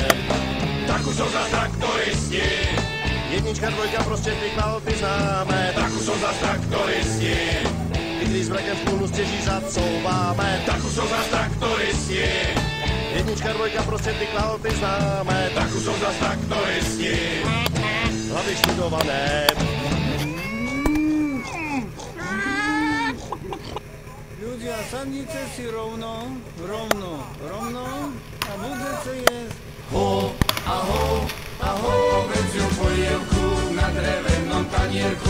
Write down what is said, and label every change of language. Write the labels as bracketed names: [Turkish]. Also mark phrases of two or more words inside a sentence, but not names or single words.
[Czech] Tak už jsou zas traktoristi. Jednička, dvojka, prostě ty klahoty známe. Tak už jsou zas traktoristi. I když s vlekem v kůlu stěží zacouváme. Tak už jsou zas traktoristi. Jednička, dvojka, prostě ty klahoty známe. Tak už jsou zas traktoristi. [Slovak] Hlavy študované. Ľudia, sadnite si rovno a budete jesť. Ho, a hovedziu polievku na drevenom tanierku.